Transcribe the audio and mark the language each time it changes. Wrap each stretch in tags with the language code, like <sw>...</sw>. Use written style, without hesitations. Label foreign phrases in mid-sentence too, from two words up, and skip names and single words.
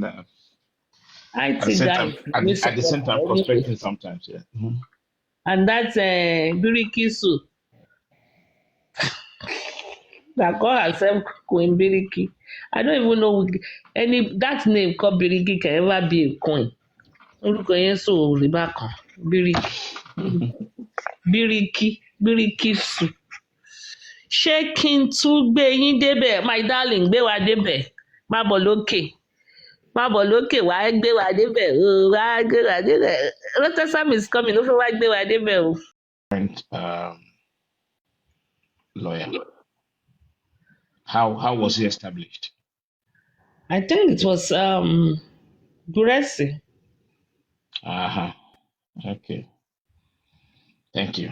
<en>At the same time, frustrating sometimes. Yeah. Mm-hmm. And that's Birikisu. That call herself Queen Biriki. I don't even know that name called Biriki can ever be a coin. Birikisu.</en> <yo>Ṣé kí n tún gbé yín débẹ̀,</yo> <en>my darling,</en> <yo>gbé wa débẹ̀. Má bọ̀ lókè wàá gbé wa débẹ̀ wàá gbé wa débẹ̀.</yo> <en>Rotterdam is coming</en> <yo>ló fẹ́ wá gbé wa débẹ̀ o.</yo> <en>Lawyer, how was he established? I think it was Guresi. Okay. Thank you.</en>